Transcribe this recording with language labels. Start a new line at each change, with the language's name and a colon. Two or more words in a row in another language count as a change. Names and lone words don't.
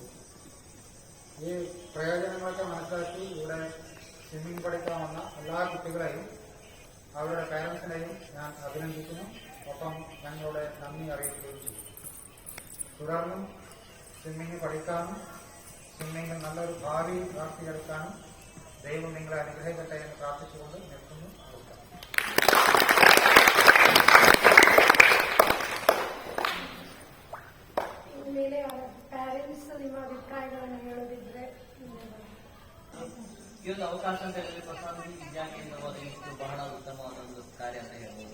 Malayalam: ഈ പ്രയോജനങ്ങളൊക്കെ മനസ്സിലാക്കി ഇവിടെ സ്വിമ്മിങ് പഠിക്കാൻ വന്ന എല്ലാ കുട്ടികളെയും അവരുടെ പേരൻസിനെയും ഞാൻ അഭിനന്ദിക്കുന്നു. ഒപ്പം ഞങ്ങളുടെ നന്ദി അറിയിക്കുകയും ചെയ്യും. തുടർന്നും സ്വിമ്മിങ് പഠിക്കാനും സ്വിമ്മിങ്ങിൽ നല്ലൊരു ഭാവി പ്രാപ്തിയെടുക്കാനും ദൈവം നിങ്ങളെ അനുഗ്രഹിക്കട്ടെ എന്ന് പ്രാർത്ഥിച്ചുകൊണ്ട് നിർത്തുന്നു.
Kannada: ಮೇಲೆ ಪ್ಯಾರೆಂಟ್ಸ್ ನಿಮ್ಮ ಅಭಿಪ್ರಾಯಗಳನ್ನು ಹೇಳೋದಿದ್ರೆ ಈ ಒಂದು ಅವಕಾಶ ಅಂತ ಹೇಳಿದ್ರೆ ಪ್ರಸಾದಿ ವಿದ್ಯಾಕೇಂದ್ರ ಒದಗಿಸಿದ್ದು ಬಹಳ ಉತ್ತಮವಾದ ಒಂದು ಕಾರ್ಯ ಅಂತ ಹೇಳ್ಬೋದು.